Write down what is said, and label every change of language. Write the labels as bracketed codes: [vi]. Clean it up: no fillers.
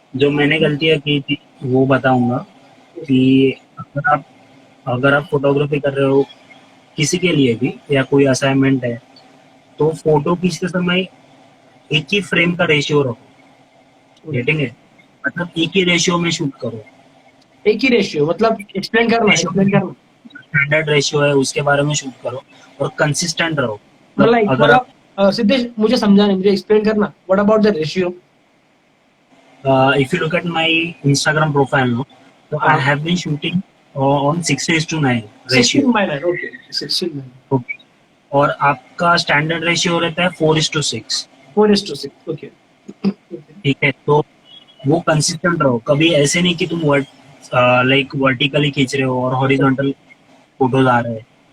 [hi] जो मैंने गलतियाँ की थी वो बताऊंगा कि अगर आप फोटोग्राफी कर रहे हो किसी के लिए भी या कोई असाइनमेंट है, तो फोटो खींचते समय एक ही फ्रेम का रेशियो रखो। गेटिंग है, मतलब एक ही रेशियो में शूट करो। एक ही रेशियो मतलब एक्सप्लेन करना, रेशियो एक्सप्लेन करना। स्टैंडर्ड रेशियो है उसके बारे में शूट करो और कंसिस्टेंट रहो। मतलब मतलब अगर आप सिद्धेश मुझे समझा नहीं, मुझे एक्सप्लेन करना [en] What about the ratio. if you look at my Instagram profile now, so I [hi] हाँ, [en] have been shooting on 6:9 ratio. 16:9, okay 16:9, [hi] okay, और आपका स्टैंडर्ड रेशियो रहता है 4:6। 4:6, ओके। ठीक है, तो वो कंसिस्टेंट रहो। कभी ऐसे नहीं कि तुम लाइक वर्टिकली खींच रहे हो और हॉरिजॉन्टल फोटोज आ रहे हैं।